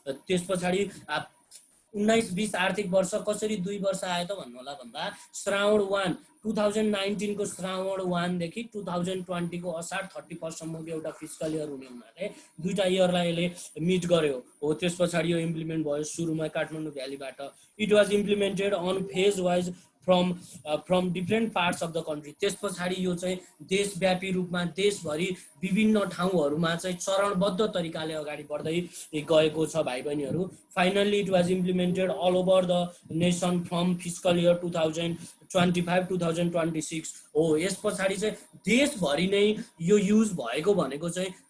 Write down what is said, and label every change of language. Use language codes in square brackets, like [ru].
[ne] त्यस पछाडि 19-20 आर्थिक वर्ष कसरी 2 वर्ष आयो त भन्नु होला भन्दा श्रावण 1 2019 को श्रावण 1 देखि 2020 को असार 31 सम्मको एउटा फिस्कल इयर हुने हुनाले दुईटा इयरलाई यसले मिट गर्यो हो। त्यस पछाडि यो इम्प्लिमेन्ट भयो सुरुमा Kathmandu भ्यालीबाट। [en] It was implemented on phase wise from different parts of the country. [ne] त्यस पछाडि यो चाहिँ देशव्यापी रूपमा देशभरि विभिन्न ठाउँहरूमा चाहिँ चरणबद्ध तरिकाले अगाडि बढ्दै गएको छ भाइ बहिनीहरू। [en] Finally it was implemented all over the nation from fiscal year 2025-2026 हो। [ne] यस पछाडि चाहिँ देशभरि नै यो युज भएको भनेको चाहिँ